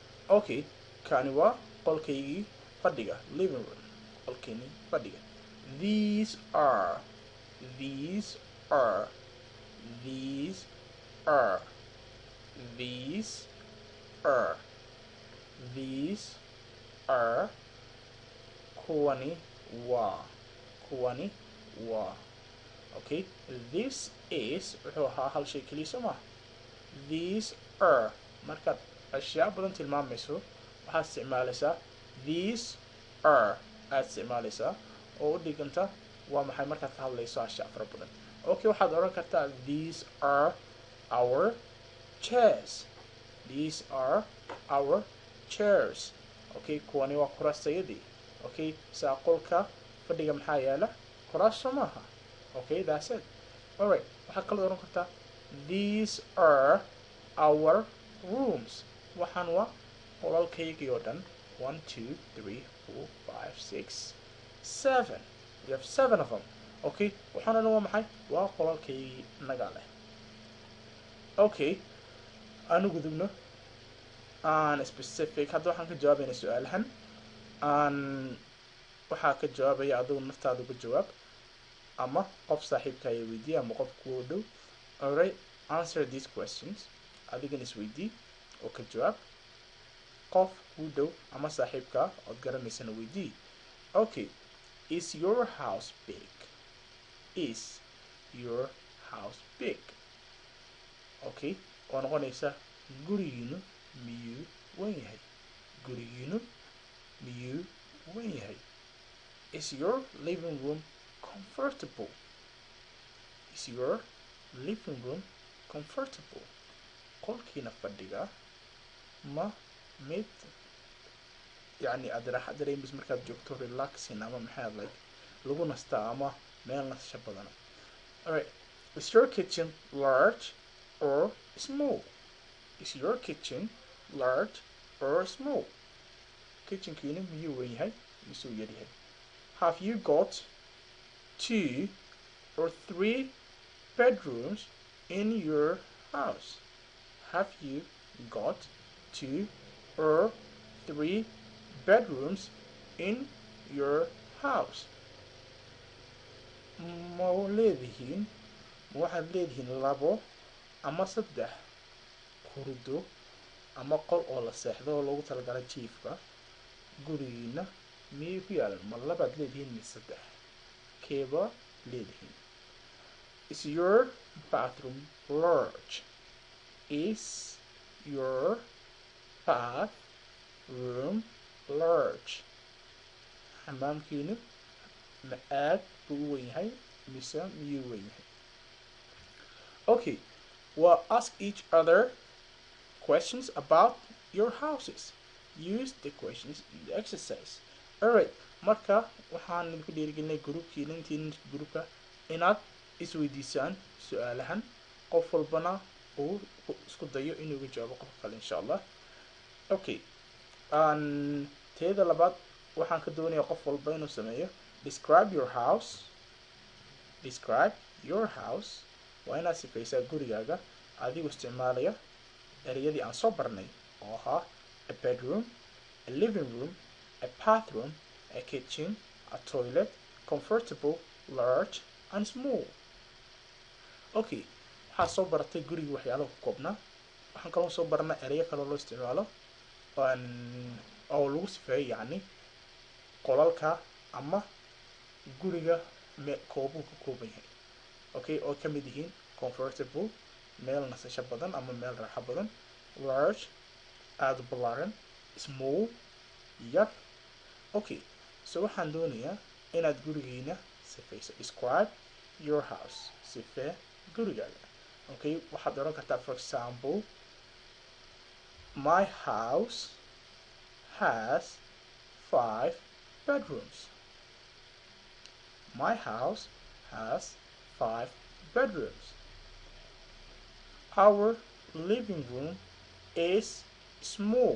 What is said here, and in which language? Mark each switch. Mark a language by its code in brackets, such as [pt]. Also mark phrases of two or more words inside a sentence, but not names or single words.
[so] Okay, kani waa qolkaygii fadhiga, [en] living room, [so] qolkeeni fadhiga. [en] These are, these are, these are, these are, these are, [so] kuwani waa, kuwani waa. Okay, [en] this is [so] wuxuu ahaa hal shay keliya soo ma. [en] These are [so] markaad ashyaa badan tilmaamayso waxaad isticmaalaysaa [en] these are [so] aad isticmaalaysaa oo u dhiganta waa maxay markaad ka hadlayso ashyaa fara badan. [en] Okay, [so] waxaad oran kartaa [en] these are our chairs, these are our chairs. [so] Okay, kuwani waa kuraastayadii. Okay, saa qolka fadhiga maxaa yaala kuraas soo maaha. [en] Okay, that's it. Alright, [so] waxaad kaloo oran kartaa [en] these are our rooms. [so] Waxaan waa qolalkaygii oo dhan. 1 2 3 4 5 6 7. [en] We have 7 of them. [so] Okay, waxaan waa maxay waa qolalkaygii nagala. Okay, aanu gudubno aan specific. Hadda waxaan ka jawaabaynaa su'aalahan aan waxaa ka jawaabaya adigu naftaada uga jawaab ama qof saaxiibka ay weydiiya ama qof kugu dhow. [en] Alright, answer these questions. [so] Adigana isweydii oo ka jawaab. Qof kugu dhow ama saaxiibka ood garanaysana weydii. [en] Okay, is your house big? Is your house big? [so] Okay, oo noqonaysa gurigiinu miyuu weyn yahay? Gurigiinu miyuu weyn yahay? [en] Is your living room comfortable? Is your living room comfortable? [so] qolkiina fadhiga ma mid yani aad raaxa dareemayso markaad joogto relaxing ama maxay like lagu nastaa ama meel nasasho badan. [en] Alright, is your kitchen large or small? Is your kitchen large or small? [so] Kitchenkiina miyuu weyn yahay misuu yar yahay? [en] Have you got 2 or 3 bedrooms in your house? Have you got 2 or 3 bedrooms in your house? [so] Ma leedihiin waxaad leedihiin 2 ama 3 hurdo ama qol oo la seexdo oo loogu talagalay jiifka gurigiina miyay ku yaalan? Ma 2 aad leedihiin mise 3? keeba leedihiin? [en] Is your bathroom large? Is your bathroom large? [so] Xamaamkiinu ma aad buu u weyn yahay mise miyuu weyn yahay? [en] Okay, well, ask each other questions about your houses. Use the questions in the exercise. Alright, [so] marka waxaan idinku dhiirigelinay groupkiina intiin groupka inaad isweydiisaan su'aalahan qof walbana uu isku dayo inuu uga jawaabo qof kale [ar] إن شاء الله. [so] Okay, teeda labaad waxaan ka doonayaa qof walba inuu sameeyo [en] describe your house. Describe your house. [so] waa inaad sifaysaa gurigaaga adigoo isticmaalaya ereyadii aan soo barnay oo ahaa [en] a bedroom, a living room, a bathroom, a kitchen, a toilet, comfortable, large and small. [so] Okay, waxaa soo baratay guriga waxyaalo ku koobnaa. waxaan kaloo soo barnay ereyo kale loo isticmaalo oo lagu sifeeyo yani qolalka ama guriga koobuu ka kooban yahay. Okay, oo ka mid yihiin comfortable, meel nasasho badan ama meel raaxo badan, large, aad u ballaaran, small, yar. Okay, so waxaan doonayaa inaad gurigiina sifayso. [en] Describe your house. [so] Sifee gurigaaga. [en] Okay, [so] waxaad oran kartaa [en] for example, my house has 5 bedrooms. My house has 5 bedrooms. Our living room is small.